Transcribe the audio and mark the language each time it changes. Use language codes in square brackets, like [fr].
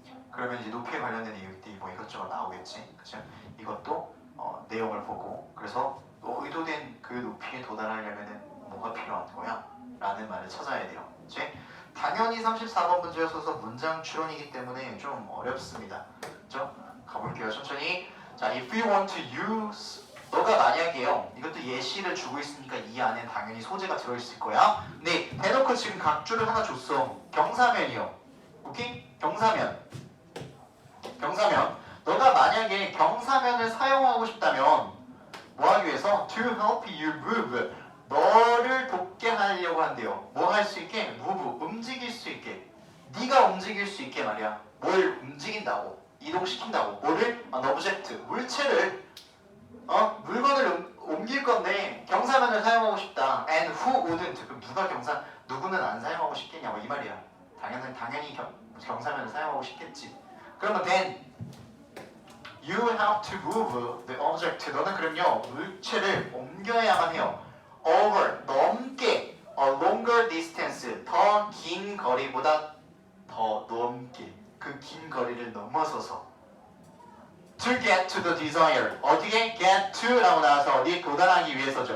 [ko] 그러면 이제 높이에 관련된 내용들이 뭐 이것저것 나오겠지. 그죠? 이것도 내용을 보고 그래서 의도된 그 높이에 도달하려면 뭐가 필요한 거야? 라는 말을 찾아야 돼요. 그치? 당연히 34번 문제였어서 문장 추론이기 때문에 좀 어렵습니다. 그죠? 가볼게요. 천천히. [en] 자, if you want to use [ko] 너가 만약에요. 이것도 예시를 주고 있으니까 이 안에 당연히 소재가 들어있을 거야. 근데 대놓고 지금 각주를 하나 줬어. 경사면이요. 오케이? 경사면. 너가 만약에 경사면을 사용하고 싶다면 뭐 하기 위해서? [en] To help you move. [ko] 너를 돕게 하려고 한대요. 뭐 할 수 있게? move. 움직일 수 있게. 네가 움직일 수 있게 말이야. 뭘 움직인다고. 이동시킨다고. 뭐를? [en] an object. [ko] 물체를 물건을 옮길 건데 경사면을 사용하고 싶다. [en] And who wouldn't? [ko] 그럼 누구는 안 사용하고 싶겠냐고 이 말이야. 당연히 경사면을 사용하고 싶겠지. 그러면 [en] then you have to move the object. [ko] 너는 그럼요 물체를 옮겨야만 해요. [en] Over [ko] 넘게 [en] a longer distance [ko] 더 긴 거리보다 더 넘게 그 긴 거리를 넘어서서 [en] to get to the desired [ko] 어디에 get to라고 나와서 어디에 도달하기 위해서죠.